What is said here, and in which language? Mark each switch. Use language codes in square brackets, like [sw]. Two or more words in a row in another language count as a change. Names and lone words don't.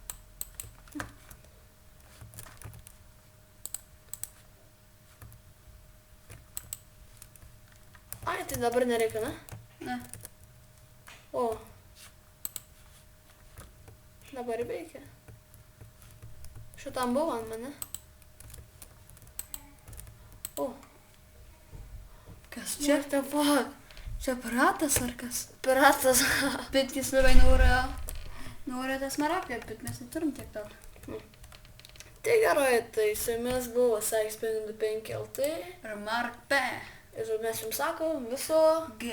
[lt] Ai, tai dabar nereikia, ne? Ne. O. Dabar veikia. Šitam buvo ant mane. O. Kas čia? [en] What the fuck? [lt] Čia piratas ar kas? Piratas. Bet jis labai nori tą smaragdą, bet mes neturim tiek daug. Tai gerai, tai su jumis buvo Sykes525 LT. Ir Mark P. Ir mes jums sakom viso